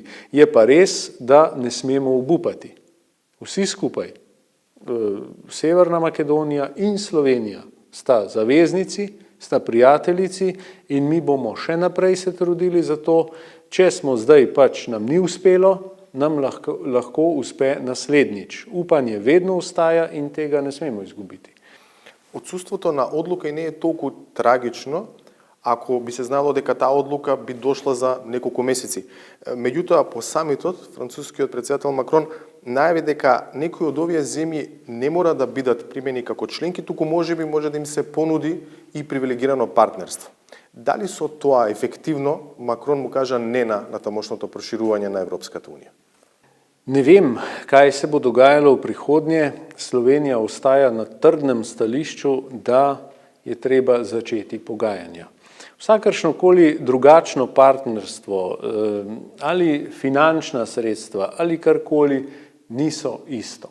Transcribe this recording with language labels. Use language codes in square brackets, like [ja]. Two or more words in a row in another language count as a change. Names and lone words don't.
[sl] Je pa res, da ne smemo obupati. Vsi skupaj, Severna Makedonija in Slovenija, sta zaveznici, sta prijateljici in mi bomo še naprej se trudili za to. Če smo zdaj pač nam ni uspelo, nam lahko uspe naslednjič. Upanje vedno ostaja in tega ne smemo izgubiti. [mk] Отсуството на одлука и не е толку трагично, ако би се знало дека таа одлука би дошла за неколку месеци. Меѓутоа, по самитот, францускиот претседател Макрон најави дека некои од овие земји не мора да бидат примени како членки, туку може да им се понуди и привилегирано партнерство. Дали со тоа ефективно Макрон му кажа не на тамошното проширување на Европската унија? [sl] Ne vem, kaj se bo dogajalo v prihodnje. Slovenija ostaja na trdnem stališču, da je treba začeti pogajanja. Vsakršnokoli drugačno partnerstvo ali finančna sredstva ali karkoli niso isto.